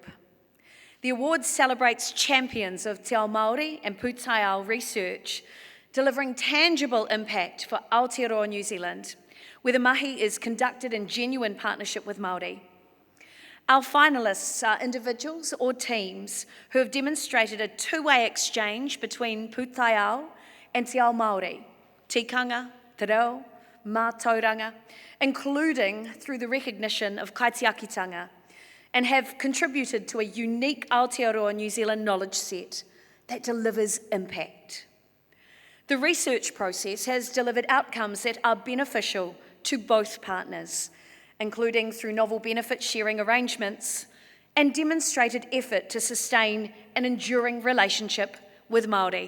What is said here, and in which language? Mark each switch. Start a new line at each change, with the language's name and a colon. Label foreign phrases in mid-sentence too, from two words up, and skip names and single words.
English: The award celebrates champions of
Māori: Te Ao Māori
English: and Pūtaiao research, delivering tangible impact for Aotearoa New Zealand, where the mahi is conducted in genuine partnership with Māori. Our finalists are individuals or teams who have demonstrated a two-way exchange between Pūtaiao and
Māori: Te Ao Māori, tikanga, te reo, mātauranga,
English: including through the recognition of kaitiakitanga, and have contributed to a unique Aotearoa New Zealand knowledge set that delivers impact. The research process has delivered outcomes that are beneficial to both partners, including through novel benefit sharing arrangements and demonstrated effort to sustain an enduring relationship with Māori.